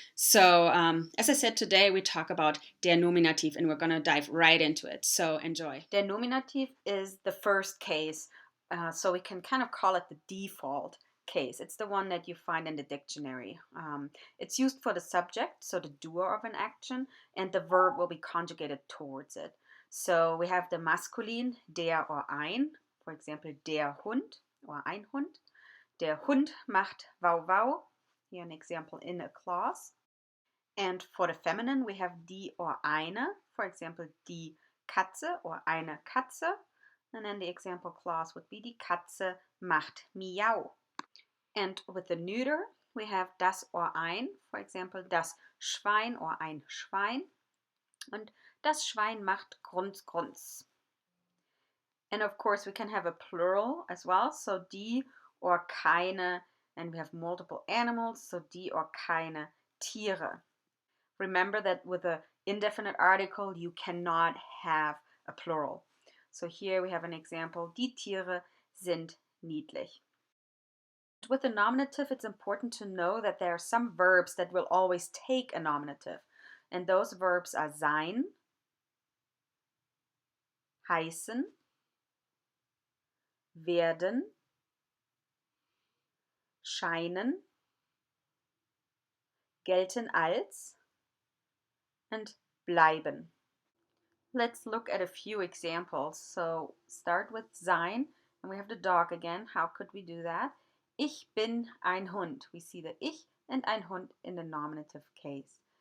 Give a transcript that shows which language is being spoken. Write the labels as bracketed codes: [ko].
[en] So, as I said, today we talk about der Nominativ and we're going to dive right into it. So, enjoy. Der Nominativ is the first case, so we can kind of call it the default case. It's the one that you find in the dictionary. It's used for the subject, so the doer of an action, and the verb will be conjugated towards it. So we have the masculine, der or ein, for example, der Hund or ein Hund. [de] Der Hund macht Wau Wau. [en] Here an example in a clause. And for the feminine, we have die or eine, for example, die Katze or eine Katze. And then the example clause would be [de] die Katze macht Miau. [en] And with the neuter, we have das or ein, for example, das Schwein or ein Schwein. [de] Und das Schwein macht Grunz Grunz. [en] And of course, we can have a plural as well, so die or keine. And we have multiple animals, so die or keine Tiere. Remember that with an indefinite article, you cannot have a plural. So here we have an example, [de] die Tiere sind niedlich. [en] With the nominative, it's important to know that there are some verbs that will always take a nominative. And those verbs are sein, heißen, werden, scheinen, gelten als, and bleiben. Let's look at a few examples. So start with sein, and we have the dog again. How could we do that? [de] Ich bin ein Hund. [en] We see the ich and ein Hund in the nominative case.